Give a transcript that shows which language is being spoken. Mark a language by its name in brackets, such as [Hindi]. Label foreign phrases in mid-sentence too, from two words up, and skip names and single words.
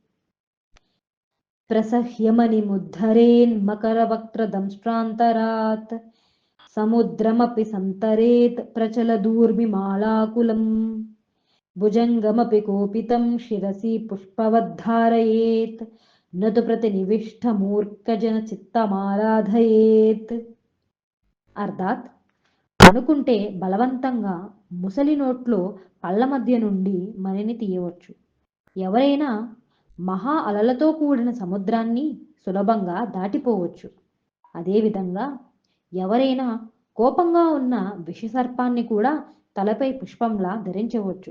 [Sanskrit] प्रसह्यमणिमुद्धरेन्मकरवक्त्रदंष्ट्रान्तरात् समुद्रमपि सन्तरेत् प्रचलदूर्मिमालाकुलं भुजङ्गमपि कोपितं शिरसि पुष्पवद्धारयेत् न तु प्रतिनिविष्टमूर्खजनचित्तमाराधयेत्। [Telugu] అర్థాత్ అనుకుంటే బలవంతంగా ముసలి నోట్లో పళ్ళ మధ్య నుండి మణిని తీయవచ్చు. ఎవరైనా మహా అలలతో కూడిన సముద్రాన్ని సులభంగా దాటిపోవచ్చు. అదేవిధంగా ఎవరైనా కోపంగా ఉన్న విషసర్పాన్ని కూడా తలపై పుష్పంలా ధరించవచ్చు.